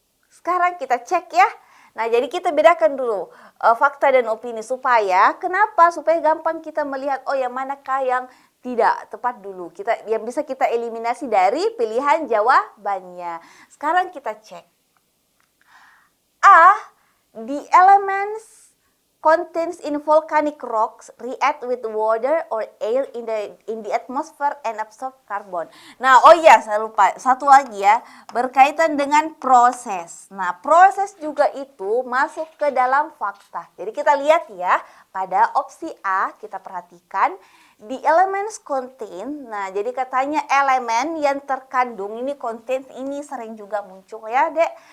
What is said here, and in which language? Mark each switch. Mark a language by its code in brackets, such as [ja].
[id] Sekarang kita cek ya. Nah, jadi kita bedakan dulu fakta dan opini supaya kenapa? Supaya gampang kita melihat oh yang manakah yang tidak tepat dulu. Yang bisa kita eliminasi dari pilihan jawabannya. Sekarang kita cek. A. [en] The elements contains in volcanic rocks react with water or air in the atmosphere and absorb carbon. [id] Nah, oh iya saya lupa. Satu lagi ya, berkaitan dengan proses. Nah, proses juga itu masuk ke dalam fakta. Jadi kita lihat ya, pada opsi A kita perhatikan [en] the elements contain. [id] Nah, jadi katanya elemen yang terkandung ini contain ini sering juga muncul ya, Dek.